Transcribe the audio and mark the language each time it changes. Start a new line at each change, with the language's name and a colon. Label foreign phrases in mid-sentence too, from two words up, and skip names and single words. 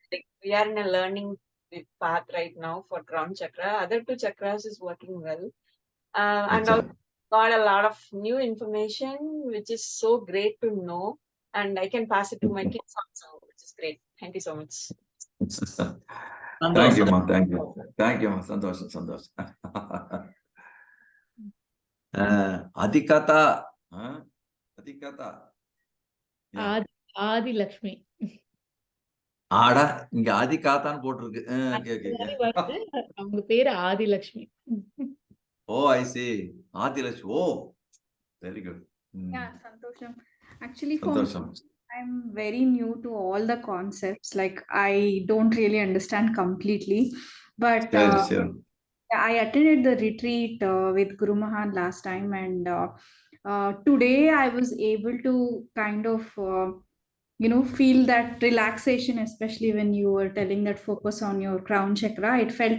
English: Like, we are in a learning path right now for crown chakra. Other two chakras is working well. And also got a lot of new information, which is so great to know. And I can pass it to my kids also, which is great. Thank you so much. Thank you, ma. Thank you, ma. Sandosh. Adhikata. Adi Lakshmi.
Tamil: ஆடா இங்க ஆதி காத்தான்னு போட்டிருக்கு. அவங்க பேரு ஆதி லட்சுமி.
English: Oh, I see. Adi Lakshmi. Oh, very good. Yeah, Santosham. Actually, for me, I'm very new to all the concepts. Like, I don't really understand completely. But sure. I attended the retreat with Guru Mahan last time, and today I was able to kind of feel that relaxation, especially when you were telling that focus on your crown chakra.